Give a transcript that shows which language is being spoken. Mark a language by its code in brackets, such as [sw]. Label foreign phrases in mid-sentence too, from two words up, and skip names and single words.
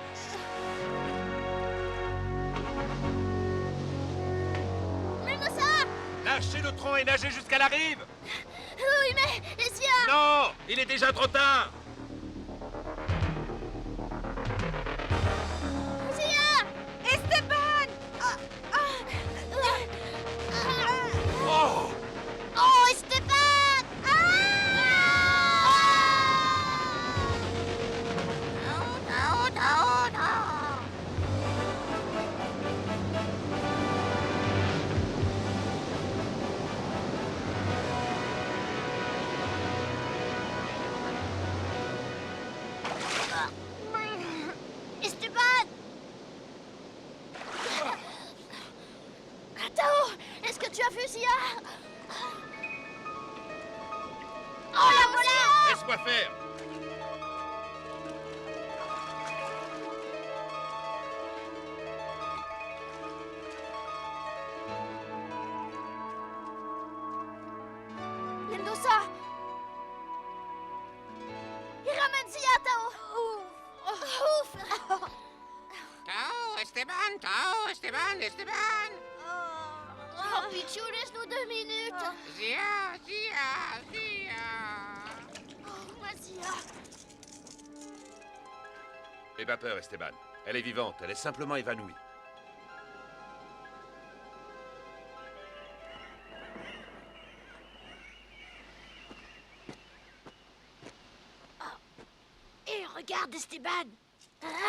[fr] Mendoza! Lâchez le tronc et nagez jusqu'à la rive! Oui, mais Zia! Non! Il est déjà trop tard! Zia! Esteban! Oh! Oh, Esteban! Tao, Tao, Tao! Esteban! Tao, est-ce que tu as vu Zia? Oh, la voilà! Laisse-moi faire! Mendoza! Il ramène Zia, Tao! Ouf! Tao, Esteban, Tao, Esteban, Esteban! Oh, Pichou, laisse-nous 2 minutes! Zia, Zia, Zia! Oh, moi, Zia! N'aie pas peur, Esteban. Elle est vivante, elle est simplement évanouie. Et regarde, Esteban! Hein?